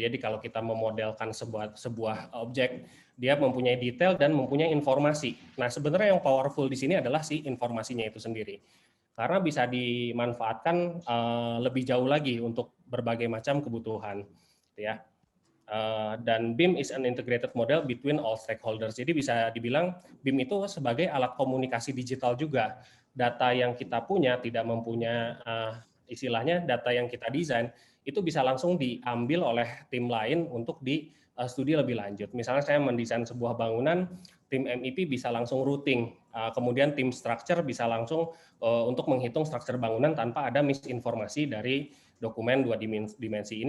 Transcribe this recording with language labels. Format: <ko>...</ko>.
<id>Jadi kalau kita memodelkan sebuah objek, dia mempunyai detail dan mempunyai informasi. Nah, sebenarnya yang powerful di sini adalah si informasinya itu sendiri. Karena bisa dimanfaatkan lebih jauh lagi untuk berbagai macam kebutuhan, ya.</id> <en>Dan BIM is an integrated model between all stakeholders.</en> <id>Jadi bisa dibilang BIM itu sebagai alat komunikasi digital juga. Data yang kita punya tidak mempunyai istilahnya data yang kita desain itu bisa langsung diambil oleh tim lain untuk di studi lebih lanjut. Misalnya saya mendesain sebuah bangunan, tim MEP bisa langsung routing, kemudian tim structure bisa langsung untuk menghitung struktur bangunan tanpa ada misinformasi dari dokumen 2 dimensi.</id>